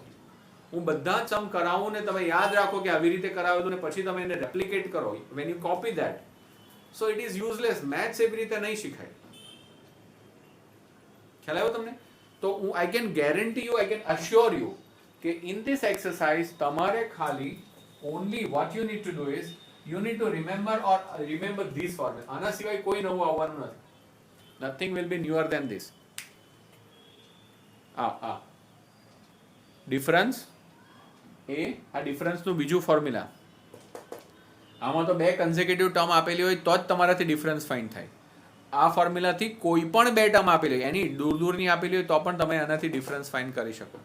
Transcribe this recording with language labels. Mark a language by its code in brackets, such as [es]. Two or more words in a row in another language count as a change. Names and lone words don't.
[gu] હું બધા જ સમ કરાવું ને તમે યાદ રાખો કે આવી રીતે કરાવેલું ને પછી તમે એને રેપ્લિકેટ કરો, [en] when you copy that, so it is useless. [gu] મેથ્સ એવી રીતે નહીં શીખાય. ખ્યાલ આવ્યો તમને? તો હું [en] I can guarantee you, I can assure you કે in this exercise [gu] તમારે ખાલી [en] only what you need to do is you need to remember these formulas. [gu] આના સિવાય કોઈ નવું આવવાનું નથી. [en] nothing will be newer than this. [gu] ડિફરન્સ એ આ ડિફરન્સ નું બીજું ફોર્મ્યુલા. આમાં તો બે [en] consecutive term [gu] આપેલી હોય તો જ તમારાથી [en] difference find [gu] થાય. આ ફોર્મ્યુલાથી કોઈ પણ બે ટર્મ આપેલી હોય, એની દૂરની આપેલી હોય તો પણ તમે આનાથી [en] difference find [gu] કરી શકો.